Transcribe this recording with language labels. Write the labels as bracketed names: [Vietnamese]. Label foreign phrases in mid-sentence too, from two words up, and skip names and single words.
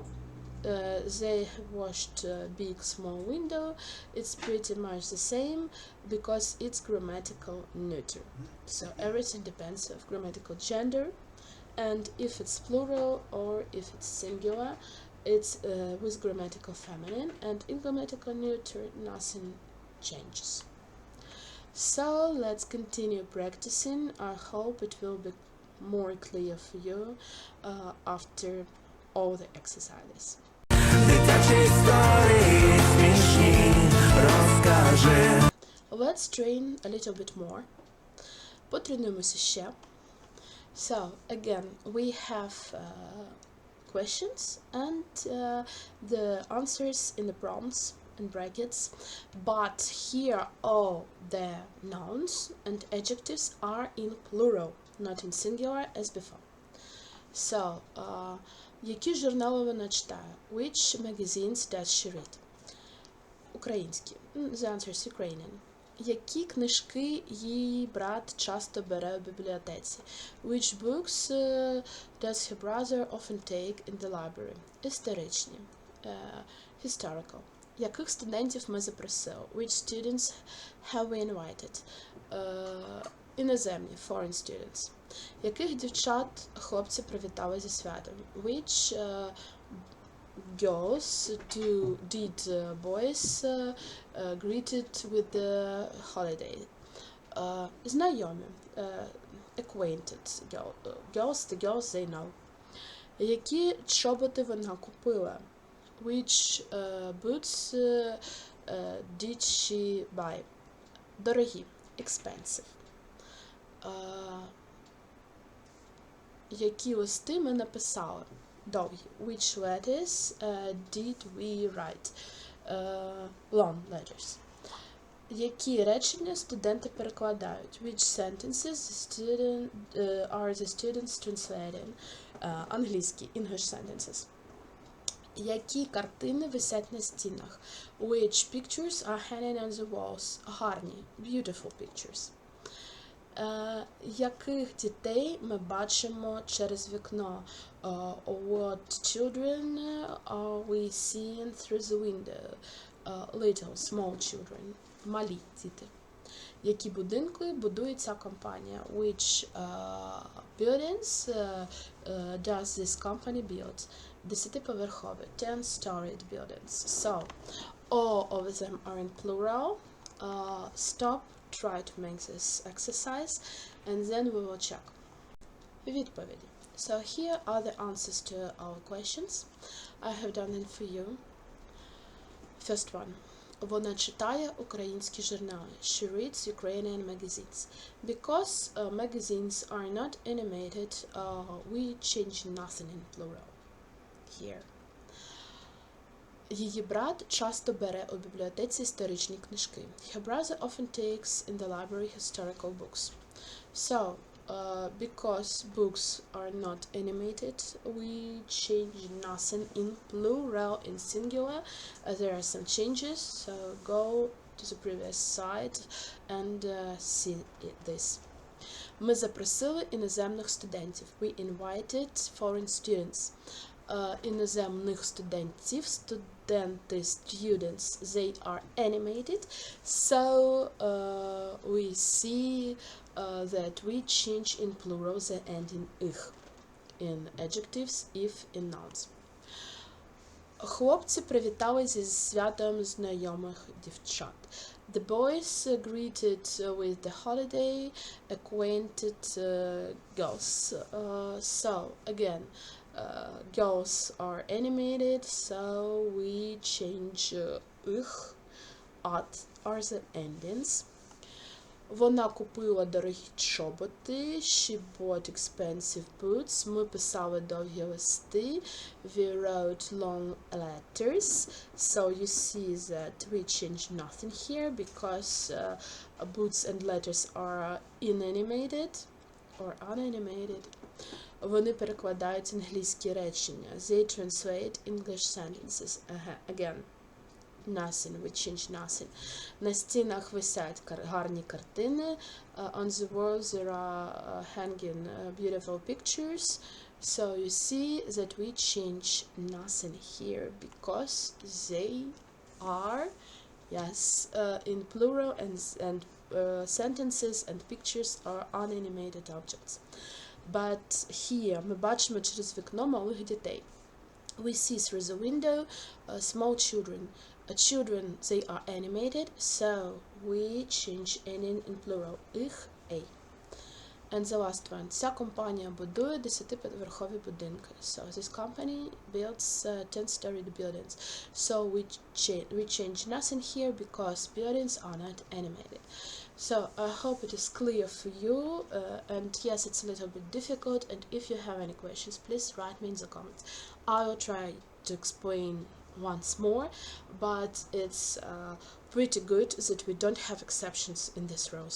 [English] They washed big, small window. It's pretty much the same because it's grammatical neuter. So everything depends of grammatical gender, and if it's plural or if it's singular, it's with grammatical feminine, and in grammatical neuter nothing changes. So let's continue practicing. I hope it will be more clear for you after all the exercises. Let's train a little bit more. [Ukrainian] Потренуємося ще. [English] So again, we have questions and the answers in the prompts in brackets, but here all the nouns and adjectives are in plural, not in singular as before. So, [Ukrainian] які журнали вона читає? [English] Which magazines does she read? [Ukrainian] Українські. [English] The answer is Ukrainian. [Ukrainian] Які книжки її брат часто бере у бібліотеці? [English] Which books does her brother often take in the library? [Ukrainian] Історичні. Historical. Яких студентів ми запросили? [English] Which students have we invited? Іноземні. Foreign students. [Ukrainian] Яких дівчат хлопці привітали зі святом? [English] Which girls did boys greeted with the holiday? [Ukrainian] Знайомі. [English] Acquainted girls, the girls they know. [Ukrainian] Які чоботи вона купила? [English] Which boots did she buy? [Ukrainian] Дорогі. Expensive. Які листи ми написали? Довгі. [English] Which letters did we write? Long letters. [Ukrainian] Які речення студенти перекладають? [English] Which sentences are the students translating? Англійські. English sentences. [Ukrainian] Які картини висять на стінах? [English] Which pictures are hanging on the walls? Гарні. Beautiful pictures. [Ukrainian] Яких дітей ми бачимо через вікно? [English] What children are we seeing through the window? Little, small children. [Ukrainian] Малі діти. Які будинки будує ця компанія? [English] Which buildings does this company build? 10-поверхові. 10-storied buildings. So, all of them are in plural. Stop. Try to make this exercise and then we will check. [Ukrainian] Відповіді. [English] So here are the answers to our questions. I have done them for you. First one. [Ukrainian] Вона читає українські журнали. [English] She reads Ukrainian magazines. Because magazines are not animated, we change nothing in plural here. [Ukrainian] Її брат часто бере у бібліотеці історичні книжки. [English] Her brother often takes in the library historical books. So, because books are not animated, we change nothing in plural, in singular. There are some changes, so go to the previous slide and see this. [Ukrainian] Ми запросили іноземних студентів. [English] We invited foreign students. [Ukrainian] Іноземних студентів, [English] dentist students, they are animated. So we see that we change in plural the ending ich in adjectives, if in nouns. [Ukrainian] Хлопці привітали зі святом знайомих дівчат. [English] The boys greeted with the holiday acquainted girls. So again, girls are animated, so we change ich at are the endings. [Ukrainian] Вона купила дорогі чоботи. [English] She bought expensive boots. [Ukrainian] Ми писали довгі листи. [English] We wrote long letters. So you see that we change nothing here because boots and letters are inanimated or unanimated. [Ukrainian] Вони перекладають англійські речення. [English] They translate English sentences. Again. Nothing, we change nothing. [Ukrainian] На стінах висять гарні картини. [English] On the walls there are hanging beautiful pictures. So you see that we change nothing here because they are, yes, in plural and sentences and pictures are unanimated objects. But here [Ukrainian] ми бачимо через вікно малих дітей. [English] We see through the window small children. Children, they are animated, so we change ending in plural. Ich, a. And the last one. [Ukrainian] Ця компанія будує 10-поверхові будинки. [English] So this company builds 10-story buildings. So we change nothing here because buildings are not animated. So I hope it is clear for you. And yes, it's a little bit difficult. And if you have any questions, please write me in the comments. I will try to explain once more, but it's pretty good that we don't have exceptions in these rows.